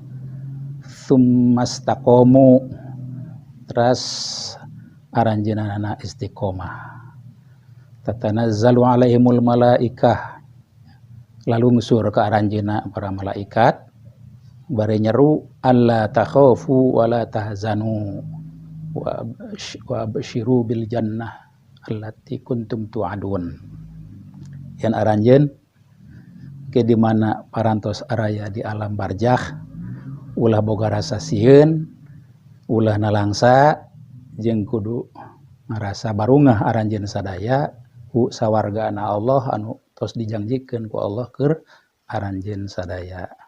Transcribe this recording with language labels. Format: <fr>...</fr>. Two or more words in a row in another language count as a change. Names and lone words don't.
<ar>ثم استقاموا</ar> <su>teras aranjeunana istiqomah</su> <ar>تتنزل عليهم الملائكة</ar> <su>lalu ngusur ke aranjeunna para malaikat bari nyeru</su> <ar>ألا تخافوا ولا تحزنوا وأبشروا بالجنة التي كنتم توعدون.</ar> <su>Yen aranjeun ke di mana parantos araya di alam barzakh ulah boga rasa sieun ulah nalangsa jeung kudu ngarasa barungah aranjeun sadaya ku sawargana Allah anu tos dijanjikeun ku Allah keur aranjeun sadaya.</su>